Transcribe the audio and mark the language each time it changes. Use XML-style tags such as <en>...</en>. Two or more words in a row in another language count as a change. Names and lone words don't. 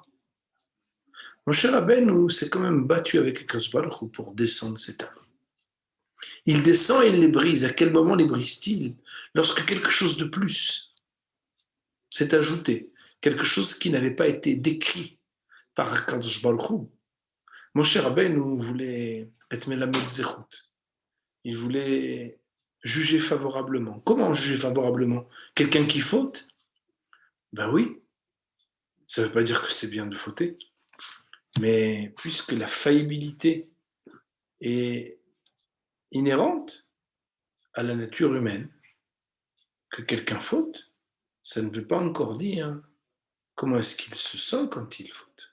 <fr>Mon cher Rabbeinu s'est quand même battu avec</fr> <he>הקדוש ברוך הוא</he> <fr>pour descendre ces tables. Il descend et il les brise. À quel moment les brise-t-il? Lorsque quelque chose de plus s'est ajouté, quelque chose qui n'avait pas été décrit par</fr> <he>הקדוש ברוך הוא.</he> <fr>Moshe Rabbeinu voulait être</fr> <he>מלמד זכות.</he> <fr>Il voulait juger favorablement. Comment juger favorablement? Quelqu'un qui faute? Ben oui, ça ne veut pas dire que c'est bien de fauter, mais puisque la faillibilité est inhérente à la nature humaine, que quelqu'un faute, ça ne veut pas encore dire comment est-ce qu'il se sent quand il faute.</fr>